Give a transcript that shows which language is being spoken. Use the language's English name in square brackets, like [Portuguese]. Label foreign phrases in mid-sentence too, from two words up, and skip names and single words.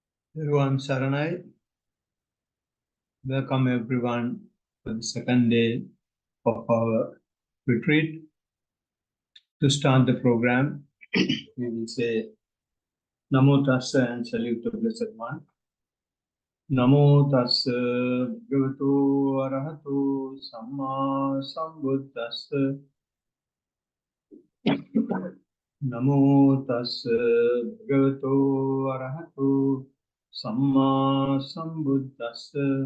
[English] Everyone, Saranai. Welcome everyone for the second day of our retreat. To start the program, we will say Namo Tassa and salute the Blessed One. [Pali] Namo Tassa Bhagavato Arahato Samma Sambuddhassa. Namo Tassa Bhagavato Arahato Samma Sambuddhassa.